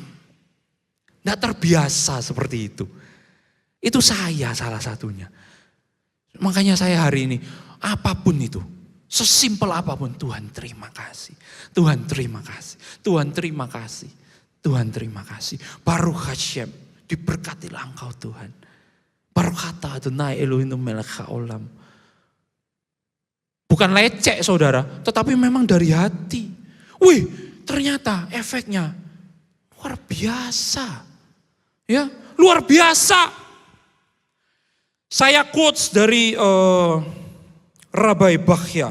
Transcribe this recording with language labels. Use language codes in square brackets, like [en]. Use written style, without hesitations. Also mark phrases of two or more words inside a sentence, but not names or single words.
[id] Nggak terbiasa seperti itu. Itu saya salah satunya. Makanya saya hari ini, apapun itu, sesimpel apapun, Tuhan terima kasih. Tuhan terima kasih. Tuhan terima kasih. Tuhan terima kasih. [he] ברוך השם, [id] diberkatilah Engkau Tuhan. [he] ברוך אתה אדוני אלוהים מלך העולם. [id] Bukan lecek saudara, tetapi memang dari hati. Wih, ternyata efeknya luar biasa. Ya, luar biasa. Saya quotes dari Rabbi Bachya.